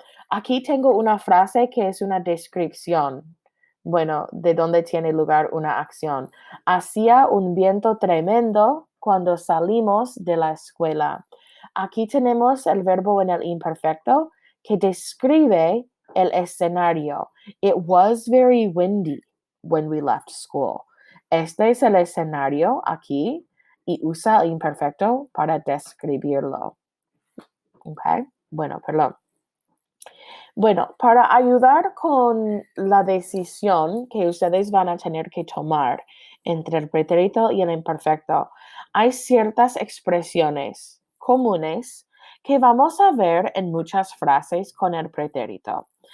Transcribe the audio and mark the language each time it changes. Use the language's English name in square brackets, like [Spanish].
[Spanish] Aquí tengo una frase que es una descripción, bueno, de dónde tiene lugar una acción. Hacía un viento tremendo cuando salimos de la escuela. Aquí tenemos el verbo en el imperfecto que describe el escenario. [English] It was very windy when we left school. [Spanish] Este es el escenario aquí y usa el imperfecto para describirlo. ¿Ok? Bueno, perdón. Bueno, para ayudar con la decisión que ustedes van a tener que tomar entre el pretérito y el imperfecto, hay ciertas expresiones comunes que vamos a ver en muchas frases con el pretérito.